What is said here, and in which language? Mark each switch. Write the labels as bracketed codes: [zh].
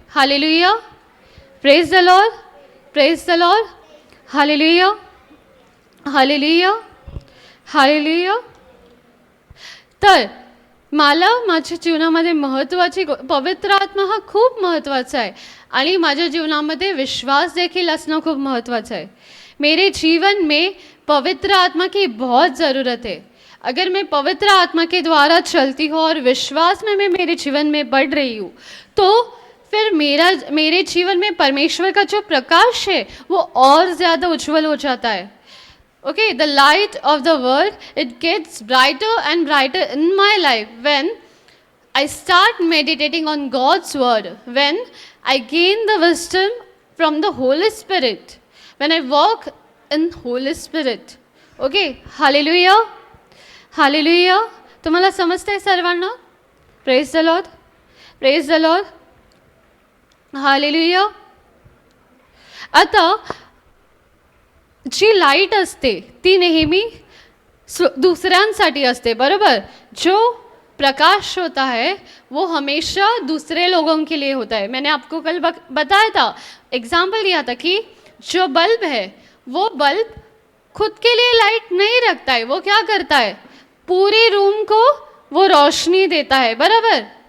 [en] Hallelujah, praise the Lord, praise the Lord, hallelujah, hallelujah, hallelujah. [mr] तर मला माझ्या जीवनामध्ये महत्त्वाची पवित्र आत्मा हा खूप महत्त्वाचा आहे आणि माझ्या जीवनामध्ये विश्वास देखील असणं खूप महत्त्वाचं है। [hi] मेरे जीवन में पवित्र आत्मा की बहुत ज़रूरत है। अगर मैं पवित्र आत्मा के द्वारा चलती हूँ और विश्वास में मैं मेरे जीवन में बढ़ रही हूँ, तो फिर मेरे जीवन में परमेश्वर का जो प्रकाश है वो और ज़्यादा उज्जवल हो जाता है। [en] Okay, the light of the world, it gets brighter and brighter in my life when I start meditating on God's word, when I gain the wisdom from the Holy Spirit, when I walk in Holy Spirit. Okay, hallelujah, hallelujah. [mr] तुम्हाला समजतंय सर्वांना? [en] Praise the Lord, praise the Lord, hallelujah. [mr] आता जी light असते ती नेहमी दूसऱ्यांसाठी असते, बराबर। [hi] जो प्रकाश होता है वो हमेशा दूसरे लोगों के लिए होता है। मैंने आपको कल बताया था, एग्जाम्पल दिया था कि जो बल्ब है वो बल्ब खुद के लिए लाइट नहीं रखता है, वो क्या करता है? पूरे रूम को वो रोशनी देता है, बराबर।